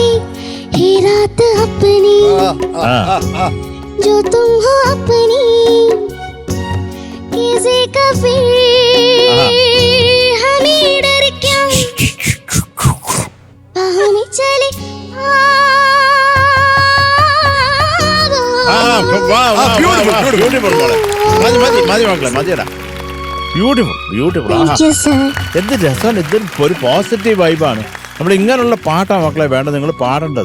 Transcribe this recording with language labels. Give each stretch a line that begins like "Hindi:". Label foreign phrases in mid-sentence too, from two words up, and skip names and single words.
Hindi: ये रात अपनी जो तुम हो अपनी, किसी का फिर हमें डर क्या, हमें चले
Malayalam: ബ്യൂട്ടിഫുൾ മോളെ. മതി മക്കളെ, മതിയടാ. ബ്യൂട്ടിഫുൾ. എന്ത് രസമാണ്, ഇത് ഒരു പോസിറ്റീവ് വൈബാണ്. നമ്മൾ ഇങ്ങനെയുള്ള പാട്ടാണ് മക്കളെ വേണ്ടത്, നിങ്ങൾ പാടേണ്ടത്.